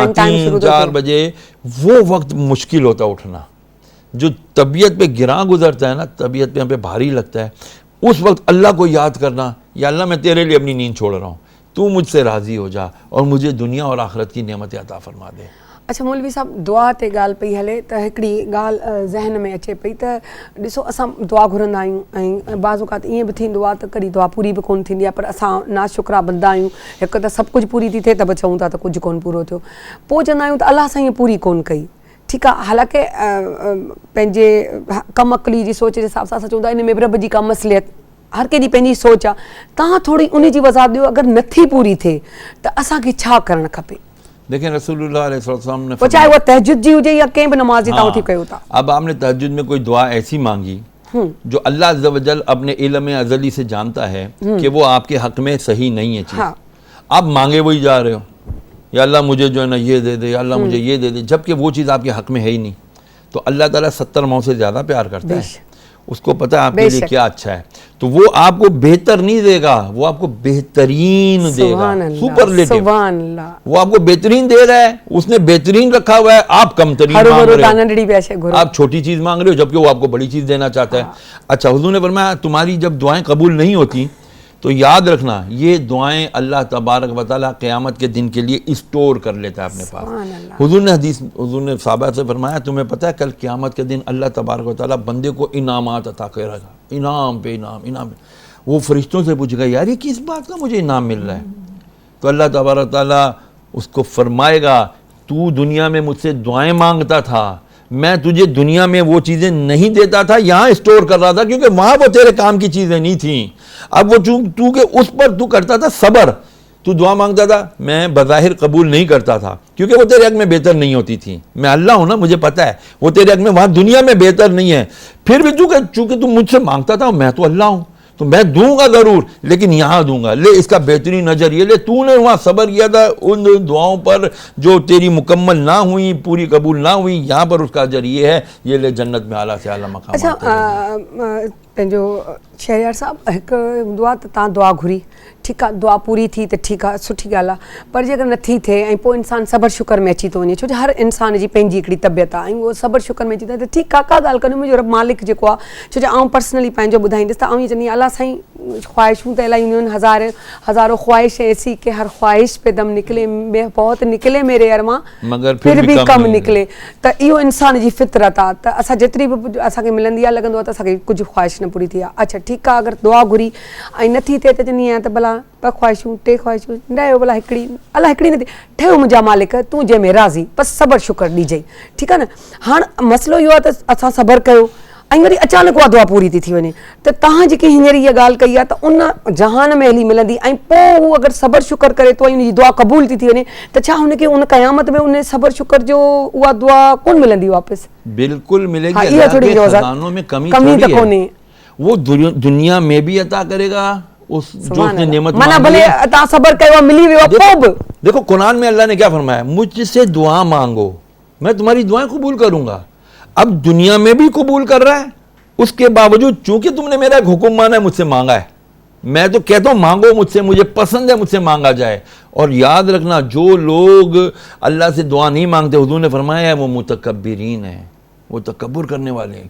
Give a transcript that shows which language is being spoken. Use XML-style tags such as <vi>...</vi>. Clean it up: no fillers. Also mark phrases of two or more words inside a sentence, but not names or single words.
<ur>3-4 بجے وہ وقت مشکل ہوتا اٹھنا، جو طبیعت پہ گرا گزرتا ہے نا، طبیعت پہ ہم پہ بھاری لگتا ہے، اس وقت اللہ کو یاد کرنا، یا اللہ میں تیرے لیے اپنی نیند چھوڑ رہا ہوں، تو مجھ سے راضی ہو جا اور مجھے دنیا اور آخرت کی نعمتیں عطا فرما دے.</ur> <sd>अच्छा मौलवी साहब, दुआ ते ॻाल्हि पई हले त हिकिड़ी ॻाल्हि ज़हन में अचे पई त ॾिसो, असां दुआ घुरंदा आहियूं ऐं बाज़ औक़ात ईअं बि थींदो आहे त कॾहिं दुआ पूरी बि कोन थींदी आहे, पर असां नाशुक्रा बंदा आहियूं। हिकु त सभु कुझु पूरी थी थिए त बि चऊं था त कुझु कोन पूरो थियो, पोइ चवंदा आहियूं त अलाह सां ईअं पूरी कोन कई। ठीकु आहे, हालांकि पंहिंजे कम अक़ली जी सोच जे हिसाब सां असां चवंदा इन में बि रब जी का मसलियत, हर कंहिंजी पंहिंजी सोच आहे। तव्हां थोरी उन जी वज़ाहत ॾियो, अगरि नथी पूरी थिए त असांखे छा करणु खपे?</sd> <ur>دیکھیں، رسول اللہ علیہ نے</ur> <sd>चाहे वो तहज्जुद जी हुजे या कंहिं बि नमाज जी, तव्हां उथी कयो था।</sd> <ur>اب آپ نے تہجد میں کوئی دعا ایسی مانگی جو اللہ</ur> <ar>عز وجل</ar> <ur>اپنے علم ازلی سے جانتا ہے کہ وہ آپ کے حق میں صحیح نہیں ہے چیز، آپ مانگے وہی جا رہے ہو، یا اللہ مجھے جو ہے نا یہ دے دے، یا اللہ مجھے یہ دے دے، جبکہ وہ چیز آپ کے حق میں ہے ہی نہیں. تو اللہ تعالیٰ 70 ماؤں سے زیادہ پیار کرتا ہے، اس کو پتہ ہے آپ کے لیے کیا اچھا ہے، تو وہ آپ کو بہتر نہیں دے گا، وہ آپ کو بہترین دے گا، سپرلیٹو. وہ آپ کو بہترین دے رہا ہے، اس نے بہترین رکھا ہوا ہے، آپ کمترین مانگ رہے ہو، آپ چھوٹی چیز مانگ رہے ہو، جبکہ وہ آپ کو بڑی چیز دینا چاہتا ہے. اچھا، حضور نے فرمایا تمہاری جب دعائیں قبول نہیں ہوتی تو یاد رکھنا، یہ دعائیں اللہ</ur> <ar>تبارک وتعالیٰ</ar> <ur>قیامت کے دن کے لیے اسٹور کر لیتا ہے اپنے پاس. حضور نے صحابہ سے فرمایا، تمہیں پتہ ہے کل قیامت کے دن اللہ</ur> <ar>تبارک وتعالیٰ</ar> <ur>بندے کو انعامات عطا کرے گا، انعام پہ انعام، انعام پہ. وہ فرشتوں سے پوچھے گا، یار یہ کس بات کا مجھے انعام مل رہا ہے? تو اللہ</ur> <ar>تبارک وتعالیٰ</ar> <ur>اس کو فرمائے گا، تو دنیا میں مجھ سے دعائیں مانگتا تھا، میں تجھے دنیا میں وہ چیزیں نہیں دیتا تھا، یہاں اسٹور کر رہا تھا، کیونکہ وہاں وہ تیرے کام کی چیزیں نہیں تھی. اب وہ تو کے اس پر تو کرتا تھا صبر، تو دعا مانگتا تھا، میں بظاہر قبول نہیں کرتا تھا، کیونکہ وہ تیرے حق میں بہتر نہیں ہوتی تھی. میں اللہ ہوں نا، مجھے پتہ ہے وہ تیرے حق میں وہاں دنیا میں بہتر نہیں ہے، پھر بھی چونکہ تو مجھ سے مانگتا تھا، میں تو اللہ ہوں، تو میں دوں گا ضرور، لیکن یہاں دوں گا، لے اس کا بہترین نذر یہ لے، تو نے وہاں صبر کیا تھا ان دعاؤں پر جو تیری مکمل نہ ہوئی، پوری قبول نہ ہوئی، یہاں پر اس کا اجر یہ ہے، یہ لے جنت میں اعلیٰ سے اعلیٰ مقام. اچھا,</ur> <sd>पंहिंजो शहरियार साहब, हिकु दुआ त तव्हां दुआ घुरी ठीकु आहे दुआ पूरी थी त ठीकु आहे सुठी ॻाल्हि आहे, पर जेकर नथी थिए ऐं पोइ इंसानु सबर शुकर में अची थो वञे, छो जो हर इंसान जी पंहिंजी हिकिड़ी तबियत आहे ऐं उहो सबर शुकर में अची थो वञे त ठीकु आहे, का ॻाल्हि कोन्हे, मुंहिंजो रब मालिक जेको आहे, छो जो आउं पर्सनली पंहिंजो ॿुधाईंदसि त आउं ईअं चवंदी आहियां अलाह साईं ख़्वाहिशूं त इलाही हूंदियूं आहिनि,</sd> <ur>ہزاروں خواہش ایسی کہ ہر خواہش پہ دم نکلے، بہت نکلے میرے ارماں مگر پھر بھی کم نکلے,</ur> <sd>त इहो इंसान जी फितरत आहे। त असां जेतिरी बि असांखे मिलंदी आहे लॻंदो आहे त असांखे कुझु ख्वाहिश न पूरी थी आहे। अच्छा ठीकु आहे, अगरि दुआ घुरी ऐं नथी थिए त चवंदी आहियां त भला 2 ख्वाहिशूं 3 ख्वाहिशूं रहियो भला हिकिड़ी, अलाह हिकिड़ी नथी ठहियो मुंहिंजा मालिक तूं जंहिंमें राज़ी, बसि सबर शुकर ॾिजई, ठीकु आहे न। हाणे मसइलो इहो आहे त असां सबर कयो ऐं वरी अचानक उहा दुआ पूरी थी वञे, त तव्हां जेकी हींअर इहा ॻाल्हि कई आहे त उन जहान में हली मिलंदी ऐं पोइ उहो अगरि सबर शुकर करे थो ऐं उनजी दुआ क़बूल थी वञे त छा हुनखे उन क़यामत में उन सबर शुकर जो उहा दुआ कोन मिलंदी वापसि?</sd> <ur>بالکل ملے گی.</ur> <sd>हाँ, इहा थोड़ी</sd> <ur>خزانوں میں کمی</ur> <sd>त कोन्हे,</sd> <ur>وہ دنیا میں بھی عطا کرے گا اس جو اس نے نعمت</ur> <sd>माना भले तव्हां सबर कयो मिली वियो पोइ बि।</sd> <ur>دیکھو قرآن میں اللہ نے کیا فرمایا، مجھ سے دعا مانگو میں تمہاری دعائیں قبول کروں گا. اب دنیا میں بھی قبول کر رہا ہے، اس کے باوجود چونکہ تم نے میرا ایک حکم مانا ہے، مجھ سے مانگا ہے، میں تو کہتا ہوں مانگو مجھ سے، مجھے پسند ہے مجھ سے مانگا جائے. اور یاد رکھنا جو لوگ اللہ سے دعا نہیں مانگتے، حضور نے فرمایا ہے وہ متکبرین ہے، وہ تکبر کرنے والے ہیں.</ur>